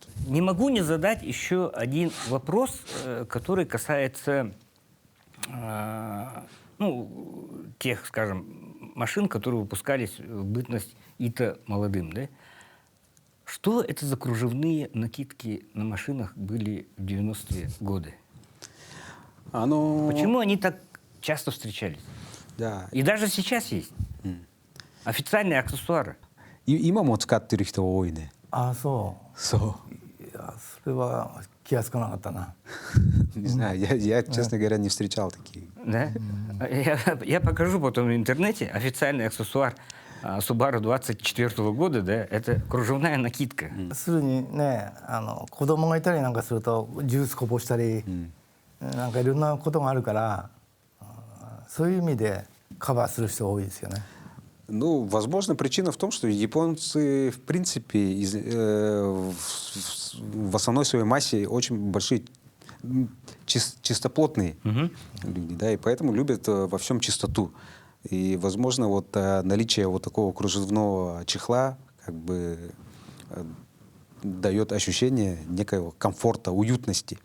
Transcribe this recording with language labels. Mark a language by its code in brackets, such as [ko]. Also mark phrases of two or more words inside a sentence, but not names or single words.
[ru] Не могу не задать еще один вопрос, который касается тех, скажем, машин, которые выпускались в бытность ИТО молодым. Да? Что это за кружевные накидки на машинах были в 90-е годы? Почему они так часто встречались? Да. И даже сейчас есть. Официальные аксессуары. [ja] 今も使ってる人多いね。ああそそう。う。いやそれは気がつかなかったな。 [ru] Не знаю, я, честно говоря, не встречал такие. Да? Я покажу потом в интернете официальный аксессуар Subaru 24 года, да, это кружевная накидка. [ja] するにね子供がいたりなんかするとジュースこぼしたり、なんかいろんなことがあるからそういう意味でカバーする人多いですよね。 [ru] Ну, возможно, причина в том, что японцы, в принципе, в основной своей массе очень большие, чистоплотные люди, да, и поэтому любят во всем чистоту. И, возможно, вот наличие вот такого кружевного чехла как бы дает ощущение некоего комфорта, уютности.